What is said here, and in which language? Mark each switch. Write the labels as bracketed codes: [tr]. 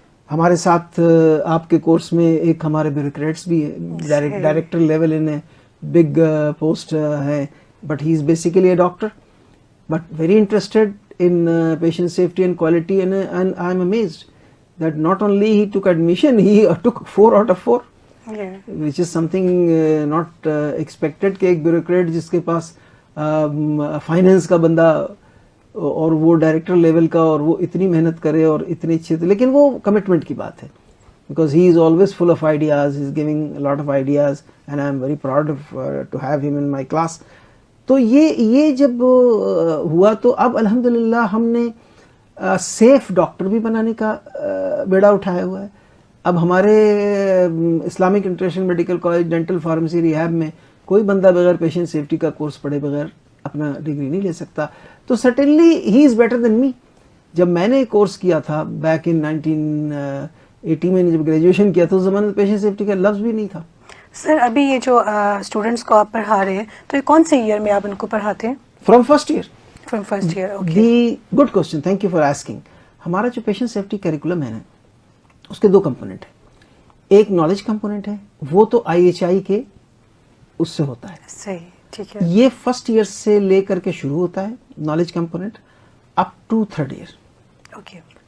[ur] ہمارے ساتھ آپ کے کورس میں ایک ہمارے بیوروکریٹس بھی director level in big post ہے، [en] but he is basically a doctor but very interested in patient safety and quality, and I am amazed that not only he took admission, he took 4 out of 4, which is something not expected [ur] کہ ایک bureaucrat جس کے پاس finance کا بندہ اور وہ director level کا، اور وہ اتنی محنت کرے اور اتنی اچھی. لیکن وہ کمٹمنٹ کی بات ہے، [en] because he is always full of ideas, he is giving a lot of ideas, and I am very proud of to have him in my class. [ur] تو یہ جب ہوا تو اب الحمدللہ ہم نے سیف ڈاکٹر بھی بنانے کا بیڑا اٹھایا ہوا ہے. اب ہمارے Islamic international medical college dental pharmacy rehab میں کوئی بندہ بغیر پیشنٹ سیفٹی کا کورس پڑھے بغیر اپنا ڈگری نہیں لے سکتا. [en] تو certainly he is better than me. [ur] جب میں نے کورس کیا تھا بیک ان 1980 میں، جب گریجویشن کیا تھا، اس زمانے میں پیشنٹ سیفٹی کا لفظ بھی نہیں تھا. سر ابھی یہ جو اسٹوڈنٹس کو آپ پڑھا رہے ہیں، تو یہ کون سے ایئر میں آپ ان کو پڑھاتے ہیں؟ [en] From first year. From first year. The good question, thank you for asking. [ur] ہمارا جو پیشنٹ سیفٹی کریکولم ہے نا اس کے 2 کمپوننٹ ہیں. ایک نالج کمپوننٹ ہے, وہ تو IHI کے اس سے ہوتا ہے. صحیح, ٹھیک ہے. یہ فرسٹ ایئر سے لے کر کے شروع ہوتا ہے knowledge component up to 3rd year okay.